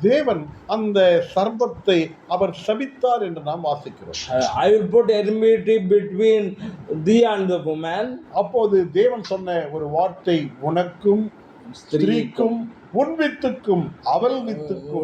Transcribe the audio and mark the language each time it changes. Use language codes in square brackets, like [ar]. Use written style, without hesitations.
[ta] தேவன் அந்த சர்ப்பத்தை அவர் சபித்தார் என்று நாம் வாசிக்கிறோம். [en] I will put enmity between thee and the woman. [ta] அப்போது தேவன் சொன்ன ஒரு வார்த்தை, உனக்கும் ஸ்திரீக்கும் உன் வித்துக்கும் அவள் வித்துக்கும்